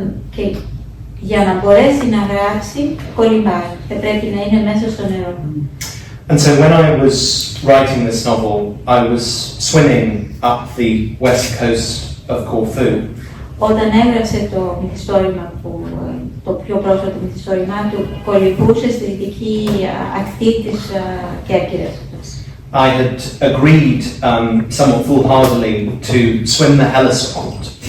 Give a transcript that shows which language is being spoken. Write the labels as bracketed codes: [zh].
[el] Και για να μπορέσει να γράψει, κολυμπάει. Θα πρέπει να είναι μέσα στο νερό. [en] And so when I was writing this novel, I was swimming up the west coast of Corfu. [el] Όταν έγραψε το μυθιστόρημα που το πιο πρόσφατο μυθιστόρημά του, κολυμπούσε στη δυτική ακτή της Κέρκυρας. [en] I had agreed somewhat foolhardily to swim the Hellespont.